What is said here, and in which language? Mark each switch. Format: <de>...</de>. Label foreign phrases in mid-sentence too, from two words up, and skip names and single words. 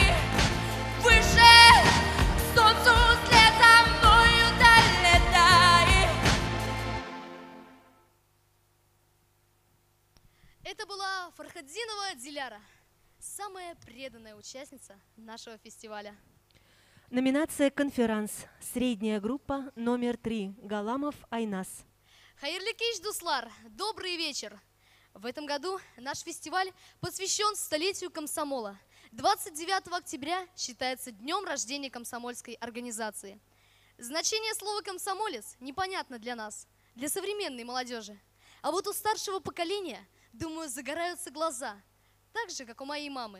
<ru>Выше к солнцу вслед за мною долетай. Это была Фархаддинова Диляра, самая преданная участница нашего фестиваля. Номинация «Конферанс». Средняя группа номер 3. Галамов Айнас.</ru> <tt>Хайырлы кеш, дуслар,</tt> <ru>добрый вечер. В этом году наш фестиваль посвящен столетию комсомола. 29 октября считается днем рождения комсомольской организации. Значение слова «комсомолец» непонятно для нас, для современной молодежи. А вот у старшего поколения, думаю, загораются глаза, так же, как у моей мамы.</ru>